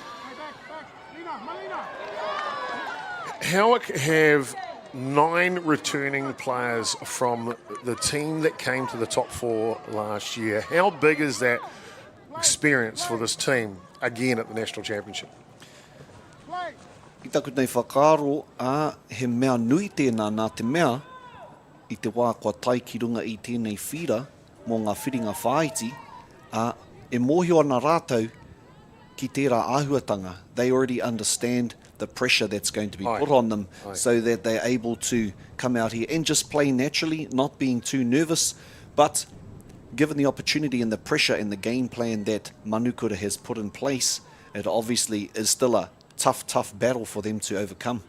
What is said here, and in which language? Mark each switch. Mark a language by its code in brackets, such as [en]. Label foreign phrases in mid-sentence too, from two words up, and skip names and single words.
[en] Howick have 9 returning players from the team that came to the top 4 last year. How big is that experience for this team, again, at the National Championship? [mi] I taku nei whakaaro, he mea nui tēnā nā te mea, i te wā kua tai ki runga i tēnei whira, mō ngā whiringa whāiti, e mōhio ana rātou ki tērā āhuatanga. [en] They already understand the pressure that's going to be put on them, so that they're able to come out here and just play naturally, not being too nervous, but given the opportunity and the pressure and the game plan that Manukura has put in place, it obviously is still a tough battle for them to overcome.